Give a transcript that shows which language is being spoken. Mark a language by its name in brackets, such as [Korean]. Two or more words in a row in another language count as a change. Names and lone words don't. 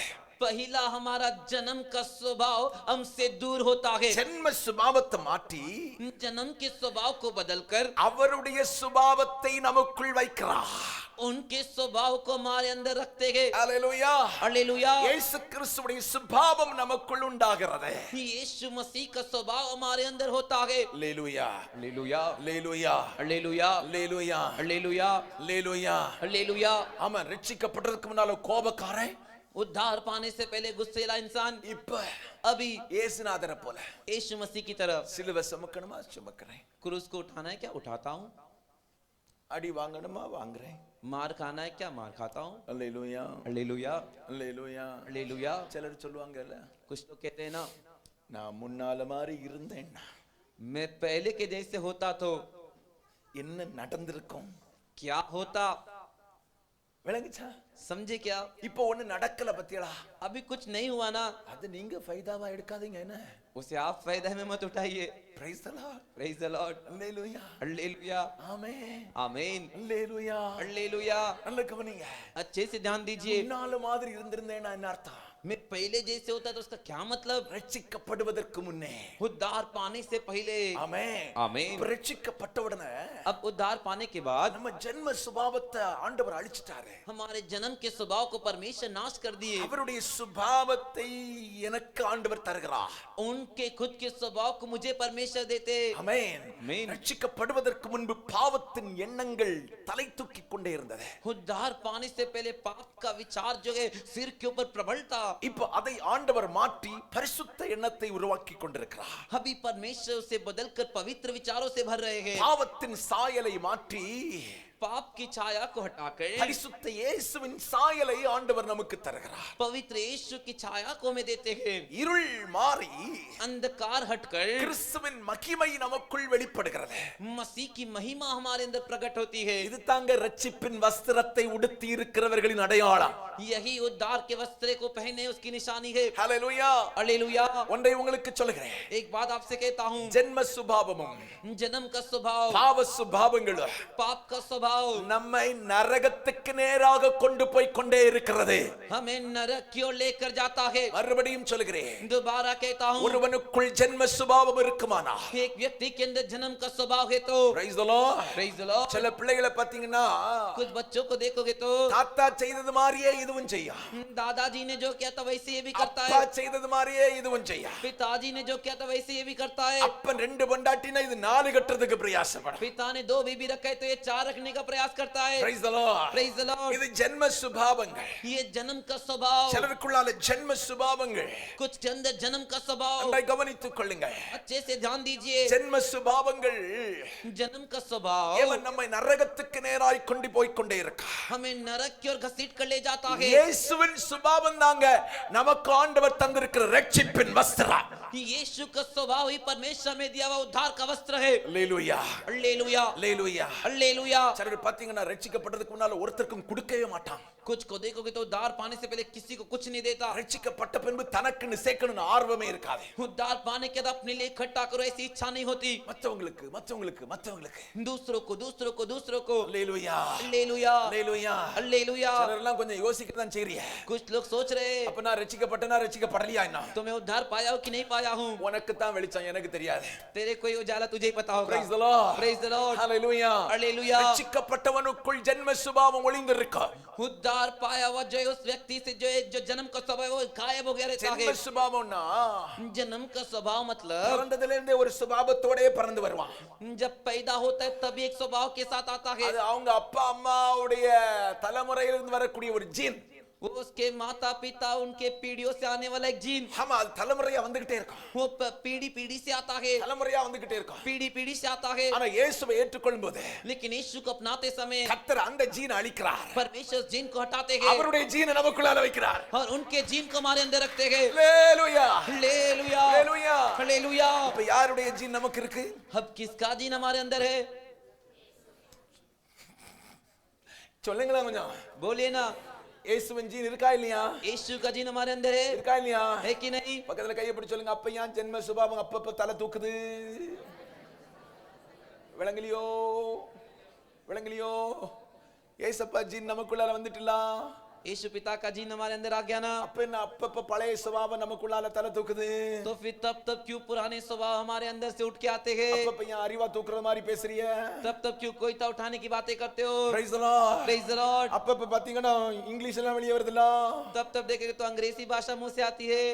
[Hindi] पहला हमारा जन्म का स्वभाव हमसे दूर होता है। [Tamil] ஜென்ம சுபாவத்தை மாற்றி [Hindi] जन्म के स्वभाव को बदलकर [Tamil] அவருடைய சுபாவத்தை நமக்குள் வைக்கிறார். [Hindi] उनके स्वभाव को हमारे अंदर रखते हैं। [Tamil] அல்லேலூயா. [Hindi] हालेलुया। [Tamil] இயேசு கிறிஸ்துவின் சுபாவம் நமக்குள் உண்டாகிறது. [Hindi] यीशु मसीह का स्वभाव हमारे अंदर होता है। [Tamil] அல்லேலூயா. [Hindi] हालेलुया। [Tamil] அல்லேலூயா. [Hindi] हालेलुया। [Tamil] அல்லேலூயா. [Hindi] हालेलुया। [Tamil] அல்லேலூயா. [Hindi] हालेलुया। [Tamil] ஆமா, ரட்சிக்கப்பட்டதற்கு முன்னால கோபக்காரன், [Hindi] उद्धार पाने से पहले गुस्सेला इंसान, [Tamil] இப்ப [Hindi] अभी [Tamil] இயேசுநாதரை போல [Hindi] यीशु मसीह की तरफ [Tamil] சிலுவை சுமக்கணுமா சுமக்கிறேன், [Hindi] क्रूस को उठाना है क्या उठाता हूँ, [Tamil] அடி வாங்கணுமா வாங்குறேன். [Hindi] मार खाना है क्या मार खाता हूँ। [Tamil] அல்லேலூயா. [Hindi] हालेलुया। [Tamil] அல்லேலூயா. [Hindi] हालेलुया। [Tamil] சிலர் சொல்லுவாங்கல்ல, [Hindi] कुछ लोग कहते हैं ना, [Tamil] நான் முன்னால மாதிரி இருந்தேன், [Hindi] मैं पहले के जैसे होता तो [Tamil] என்ன நடந்திருக்கும்? [Hindi] क्या होता? [Tamil] விளங்குச்சா? [Hindi] समझे क्या? [Tamil] இப்போ ஒண்ணு நடக்கல பத்தியலா? [Hindi] अभी कुछ नहीं हुआ ना, [Tamil] அது நீங்க ஃபைதாவா எடுக்காதீங்க என்ன? [Hindi] उसे आप फायदा में मत उठाइए। [English] praise the Lord. praise the Lord, [Tamil] அல்லேலூயா. [Hindi] हालेलुया, [Tamil] ஆமென். [Hindi] आमीन, [Tamil] அல்லேலூயா. [Hindi] हालेलुया। [Tamil] நல்ல கவனிங்க. [Hindi] अच्छे से ध्यान दीजिए। [Tamil] முன்னால மாதிரி இருந்திருந்தேன்னா என்ன அர்த்தம்? [Hindi] मैं पहले जैसे होता तो उसका क्या मतलब? [Tamil] ரட்சிக்கப்படுவதற்கு முன்னே. [Hindi] उद्धार पाने से पहले। [Tamil] ஆமென். ஆமென்। ரட்சிக்கப்பட்ட உடனே [Hindi] अब उद्धार पाने के बाद [Tamil] நம்ம ஜென்ம சுபாவத்தை ஆண்டவர் அழிச்சிட்டாரு. [Hindi] हमारे जन्म के स्वभाव को परमेश्वर नाश कर दिए। [Tamil] அவருடைய சுபாவத்தை எனக்கு ஆண்டவர் தருகிறார். [Hindi] उनके खुद के स्वभाव को मुझे परमेश्वर देते। [Tamil] ஆமென். ஆமென்। ரட்சிக்கப்படுவதற்கு முன்பு பாவத்தின் எண்ணங்கள் தலை தூக்கிக் கொண்டே இருந்தது. [Hindi] उद्धार पाने से पहले पाप का विचार जो है सिर के ऊपर प्रबल था। [Tamil] இப்போ அதை ஆண்டவர் மாற்றி பரிசுத்த எண்ணத்தை உருவாக்கி கொண்டிருக்கிறார். [Hindi] अभी परमेश्वर उसे बदलकर पवित्र विचारों से भर रहे हैं। [Tamil] பாவத்தின் சாயலை மாற்றி [Hindi] पाप की छाया को हटाकर [Tamil] பரிசுத்த இயேசுவின் சாயலை ஆண்டவர் நமக்கு தருகிறார். [Hindi] पवित्र यीशु की छाया को हमें देते हैं। [Tamil] இருள் மாறி [Hindi] अंधकार हटकर [Tamil] கிறிஸ்துவின் மகிமை நமக்குள் வெளிப்படுகிறது. [Hindi] मसीह की महिमा हमारे अंदर प्रकट होती है। [Tamil] இது தாங்க ரட்சிப்பின் வஸ்திரத்தை உடுத்தி இருக்கிறவர்களின் அடையாளம். [Hindi] यही उद्धार के वस्त्र को पहने उसकी निशानी है। [Tamil] ஹalleluya. [Hindi] हालेलुया। [Tamil] ஒன்றை உங்களுக்கு சொல்கிறேன். [Hindi] एक बात आपसे कहता हूँ, [Tamil] ஜென்ம சுபாவமும் [Hindi] जन्म का स्वभाव, [Tamil] பாவ சுபாவங்களும் [Hindi] पाप का स्वभाव [Tamil] நம்மை நரகத்துக்கு நேராக கொண்டு போய் கொண்டே இருக்கிறது. [Hindi] हमें नरक की ओर लेकर जाता है। [Tamil] மறுபடியும் சொல்கிறேன். [Hindi] दोबारा कहता हूँ, [Tamil] ஒருவனுக்குள் ஜென்ம சுபாவம் இருக்குமானா [Hindi] एक व्यक्ति के अंदर जन्म का स्वभाव है तो [English] praise the Lord. praise the Lord. [Tamil] சில பிள்ளைகளை பாத்தீங்கன்னா [Hindi] कुछ बच्चों को देखोगे तो [Tamil] தாத்தா செய்தது மாதிரியே இதுவும் செய்யும். [Hindi] दादाजी ने जो किया था वैसे ये भी करता [Tamil] அப்பா [Hindi] है। [Tamil] செய்தது மாதிரியே இதுவும் செய்யும். [Hindi] पिताजी ने जो किया था वैसे ये भी करता है। [Tamil] அப்பன் ரெண்டு பொண்டாட்டினா இது நாலு கட்டுறதுக்கு பிரயாசப்படும். [Hindi] पिता ने दो बीबी रखा है तो ये चार रखने का प्रयास करता है। [English] praise the Lord. praise the Lord. [Tamil] இது ஜென்ம சுபாவங்கள். [Hindi] ये जन्म का स्वभाव, [Tamil] சிலருக்குள்ளால ஜென்ம சுபாவங்கள். [Hindi] कुछ के अंदर जन्म का स्वभाव। [Tamil] அதை கவனித்துக் கொள்ளுங்க. [Hindi] अच्छे से ध्यान दीजिए। [Tamil] ஜென்ம சுபாவங்கள் [Hindi] जन्म का स्वभाव [Tamil] தேவன் நம்மை நரகத்துக்கு நேராய் கொண்டு போய் கொண்டே இருக்கார். [Hindi] हमें नरक की ओर घसीट कर ले जाता है। [Tamil] இயேசுவின் சுபாவம் தாங்க நமக்கு ஆண்டவர் தந்திருக்கிற ரட்சிப்பின் வஸ்திரம். [Hindi] यीशु का स्वभाव ही परमेश्वर में दिया हुआ उद्धार का वस्त्र है। [Tamil] அல்லேலூயா. [Hindi] हालेलुया, [Tamil] அல்லேலூயா. [Hindi] हालेलुया। [Tamil] சிலர் பாத்தீங்கன்னா ரட்சிக்கப்பட்டதுக்கு முன்னால ஒருத்தருக்கும் கொடுக்கவே மாட்டான். [Hindi] कुछ को देखोगे तो उद्धार पाने से पहले किसी को कुछ नहीं देता। [Tamil] ரட்சிக்கப்பட்ட பின்பு தனக்குன்னு சேர்க்கணும்னு ஆர்வமே இருக்காது. [Hindi] उद्धार पाने के बाद अपने लिए इकट्ठा करो ऐसी इच्छा नहीं होती। [Tamil] மத்தவங்களுக்கு மத்தவங்களுக்கு மத்தவங்களுக்கு [Hindi] दूसरों को दूसरों को दूसरों को। [Tamil] அல்லேலூயா. [Hindi] हालेलुया, [Tamil] அல்லேலூயா. [Hindi] हालेलुया। [Tamil] சிலர் எல்லாம் கொஞ்சம் யோசிக்க தான் செய்றீங்க. [Hindi] कुछ लोग सोच रहे हैं [Tamil] அப்ப நான் ரட்சிக்கப்பட்டனா ரட்சிக்கப்படலையா என்ன? [Hindi] तो मैं उद्धार पाया हूं कि नहीं पाया हूं। [Tamil] உனக்கு தான் வெளிச்சம், எனக்கு தெரியாது. [Hindi] तेरे कोई उजाला तुझे ही पता होगा। [English] praise the Lord. praise the Lord. [Tamil] ஹalleluya. [Hindi] हालेलुया। [Tamil] ரட்சிக்கப்பட்டவனுக்குள் ஜென்ம சுபாவம் ஒளிந்திருக்கு. [Hindi] उद्धार पाया हुआ जो है उस व्यक्ति से जो है जो जन्म का स्वभाव है वो गायब हो गया रहता [Tamil] ஜென்ம [Hindi] है। [Tamil] சுபாவம்னா [Hindi] जन्म का स्वभाव मतलब [Tamil] பிறந்ததுல இருந்தே ஒரு சுபாவத்தோடே பிறந்து வருவான். [Hindi] जब पैदा होता है तभी एक स्वभाव के साथ आता है। [Tamil] அது அவங்க அப்பா அம்மாவுடைய தலைமுறையிலிருந்து வரக்கூடிய ஒரு ஜீன். [Hindi] वो उसके माता पिता उनके पीढ़ियों से आने वाला एक जीन, [Tamil] ஆமா, அது தலைமுறையா வந்துகிட்டே இருக்கும். [Hindi] वो पीढ़ी पीढ़ी से आता है, [Tamil] தலைமுறையா வந்துகிட்டே இருக்கும். [Hindi] पीढ़ी पीढ़ी से आता है। [Tamil] ஆனா இயேசுவை ஏற்றுக்கொள்ளும் போது [Hindi] लेकिन यीशु को अपनाते समय [Tamil] கர்த்தர் அந்த ஜீனை அழிக்கிறார். [Hindi] परमेश्वर जीन को हटाते हैं [Tamil] அவருடைய ஜீனை நமக்குள்ளால வைக்கிறார். [Hindi] और उनके जीन को हमारे अंदर रखते हैं। [Tamil] அல்லேலூயா. [Hindi] हालेलुया, [Tamil] அல்லேலூயா. [Hindi] हालेलुया। [Tamil] இப்ப யாருடைய ஜீன் நமக்கு இருக்கு? [Hindi] अब किसका जीन हमारे अंदर है? [Tamil] சொல்லுங்களேன் கொஞ்சம். [Hindi] बोलिए ना। [Tamil] இயேசுவின் ஜீன் இருக்கா இல்லையா? [Hindi] यीशु का जीन हमारे अंदर है, [Tamil] இருக்கா இல்லையா? [Hindi] है कि नहीं? [Tamil] பக்கத்துல கையை பிடிச்சு சொல்லுங்க. அப்ப ஏன் ஜென்ம சுபாவம் அப்பப்ப தலை தூக்குது? விளங்கலையோ? விளங்கலையோ? ஏசப்பா ஜீன் நமக்குள்ளால வந்துட்டுல. [Hindi] यीशु पिता का जीन हमारे अंदर आ गया ना, [Tamil] அப்ப என்ன அப்பப்ப பழைய சுபாவம் நமக்குள்ளால தலை தூக்குது? [Hindi] तो फिर तब तब क्यों पुराने स्वभाव हमारे अंदर से उठ के आते हैं? [Tamil] அப்பப்ப ஏன் அறிவா தூக்குற மாதிரி பேசுறிய? [Hindi] तब तब क्यों कोई ता उठाने की बातें करते हो? [English] Praise the Lord. praise the Lord. [Tamil] அப்பப்ப பாத்தீங்கன்னா இங்கிலீஷ் எல்லாம் வெளியே வருதுல. [Hindi] तब तब देखेंगे तो अंग्रेजी भाषा मुंह से आती है।